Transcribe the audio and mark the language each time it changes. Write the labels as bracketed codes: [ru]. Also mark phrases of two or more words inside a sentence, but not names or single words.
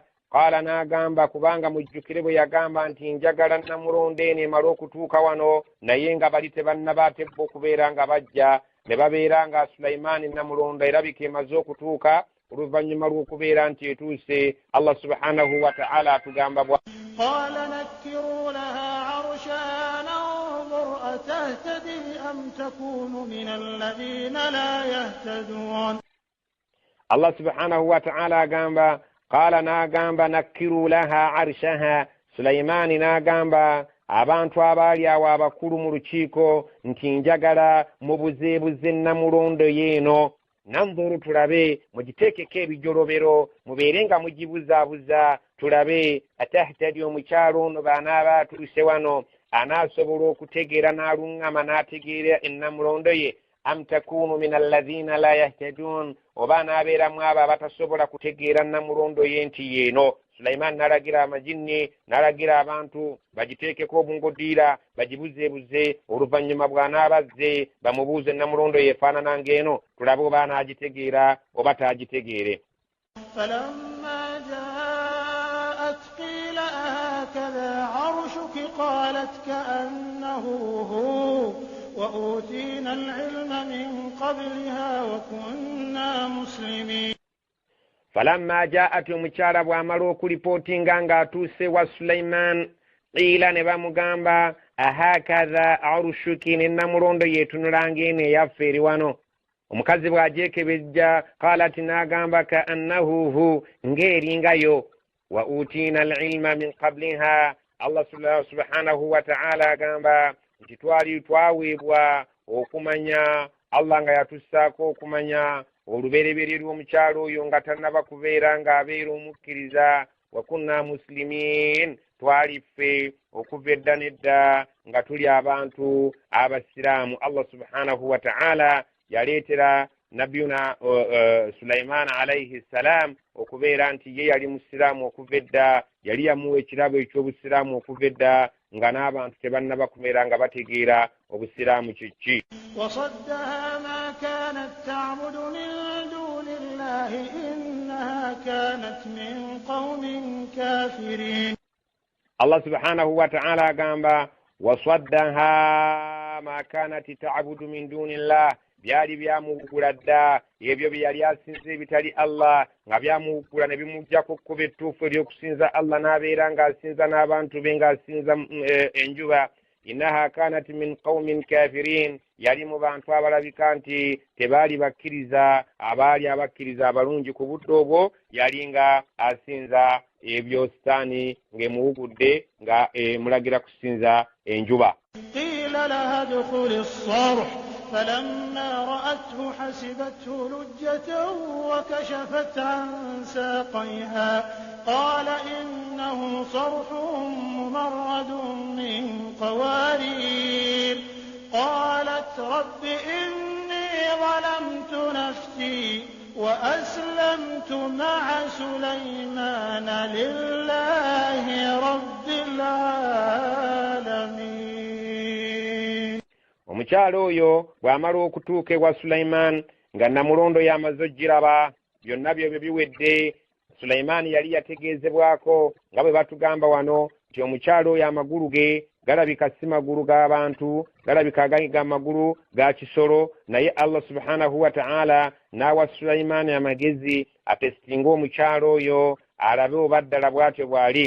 [lg] Qala n'agamba kubanga mujjukire bwe yagamba nti njagala Namulondo eno emale okutuuka wano naye nga bali tebannabaatebba okubeera nga bajja ne babeera nga Sulaiman Namulondo erabika emaze okutuuka oluvannyuma lw'okubeera nti etuuse. [ar] الله سبحانه وتعالى [lg] atugamba bwa [ar] قال نكروا لها عرشها ننظر أتهتدي أم تكون من الذين لا يهتدون. الله سبحانه وتعالى [lg] agamba qala n'agamba [ar] نكروا لها عرشها [lg] Sulaiman n'agamba abantu abaali awo abakulu mu lukiiko nti njagala mubuzeebuze Namulondo yeeno nanzuru tulabe mugiteekeko ebijolobero mubeere nga mugibuzaabuza tulabe atahtadi omukyalo ono banaaba atuuse wano anaasobola okutegeera n'aluŋŋama n'ategeera Namulondo ye [ar] أم تكون من الذين لا يهتدون [lg] oba anaabeeramu abo abatasobola kutegeera Namulondo ye nti yeeno. Sulaiman n'alagira amajinni n'alagira abantu bagiteekeko obungodiira bagibuzeebuze oluvannyuma bw'anaabazze bamubuuze Namulondo yeefaanana ng'eno tulabe oba anaagitegeera oba taagitegeere. [ar] فلما جاءت قيل أهكذا عرشك قالت كأنه هو وأوتينا العلم من قبلها وكنا مسلمين. فلما جاءت [lg] omukyala bw'amala okulipootinga ng'atuuse wa Sulaiman qiila ne bamugamba [ar] أهكذا عرشك [lg] ne Namulondo yeetunula ng'eno eyaffe eri wano. Omukazi bw'agyekebejja [ar] qalat n'agamba كأنه هو ng'eringayo وأوتينا العلم من قبلها. الله سبحانه وتعالى [lg] agamba nti twali twaweebwa okumanya Allah nga yatussaako okumanya olubereberye lw'omukyalo oyo nga tannaba kubeera ng'abeera omukkiriza [ar] وكنا مسلمين [lg] twali ffe okuva edda n'edda nga tuli abantu abasiraamu. [ar] الله سبحانه وتعالى [lg] yaleetera nabiyuna Sulaiman [ar] عليه السلام [lg] okubeera nti ye yali musiraamu okuva edda yali yamuwa ekirabo eky'obusiraamu okuva edda nga n'abantu tebannaba kubeera nga bategeera obusiraamu kiki. [ar] وصدها ما كانت تعبد من دون الله إنها كانت من قوم كافرين. الله سبحانه وتعالى [lg] agamba [ar] وصدها ما كانت تعبد من دون الله [lg] byali byamuwugula dda ebyo bye yali asinza ebitali Allah nga byamuwugula ne bimuggyako ekkubo ettuufu ery'okusinza Allah n'abeera ng'asinza n'abantu be ng'asinza enjuba. [ar] إنها كانت من قوم كافرين [lg] yali mu bantu abalabika nti tebaali bakkiriza abaali abakkiriza abalungi ku budde obwo yali nga asinza ebyo sitaani ng'emuwugudde nga mulagira kusinza enjuba. [ar] قيل لها ادخلي الصرح فلما رأته حسبته لجة وكشفت عن ساقيها قال إنه صرح ممرد من قوارير قالت رب إني ظلمت نفسي وأسلمت مع سليمان لله رب العالمين. [lg] Omukyalo oyo bw'amala okutuuka ewa Sulaiman nga Namulondo yamaze ogiraba byonna byo biwedde Sulaimaani yali yategeezebwako nga bwe batugamba wano nti omukyalo oyo amagulu ge galabika si magulu g'abantu, galabika ga magulu ga kisolo, naye [ar] الله سبحانه وتعالى [lg] n'awa Sulaimaani amagezi atesitinga omukyalo oyo alabe oba ddala bw'atyo bw'ali.